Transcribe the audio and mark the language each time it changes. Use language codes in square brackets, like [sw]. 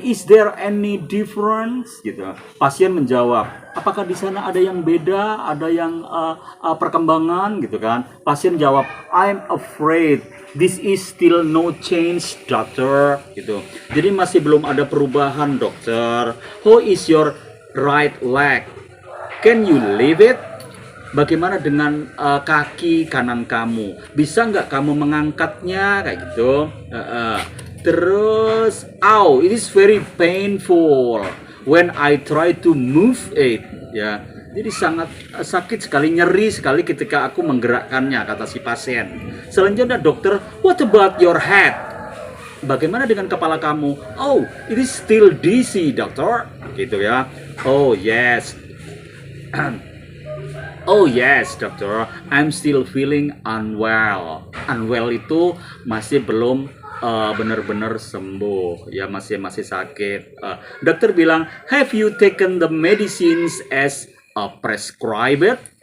[en] Is there any difference? [id] Gitu. Pasien menjawab, apakah di sana ada yang beda, ada yang perkembangan, gitu kan? Pasien jawab, [en] I'm afraid this is still no change, doctor. [id] Gitu. Jadi masih belum ada perubahan, dokter. [en] How is your right leg? Can you leave it? [id] Bagaimana dengan kaki kanan kamu? Bisa nggak kamu mengangkatnya kayak gitu? [en] Terus, it is very painful when I try to move it. [id] Ya, jadi sangat sakit sekali, nyeri sekali ketika aku menggerakkannya, kata si pasien. Selanjutnya dokter, [en] what about your head? [id] Bagaimana dengan kepala kamu? [en] Oh, it is still dizzy, dokter. Gitu ya. Oh yes. Oh yes, doctor. I'm still feeling unwell. [id] Unwell itu masih belum benar-benar sembuh. Ya masih sakit. Dokter bilang, [en] have you taken the medicines as prescribed?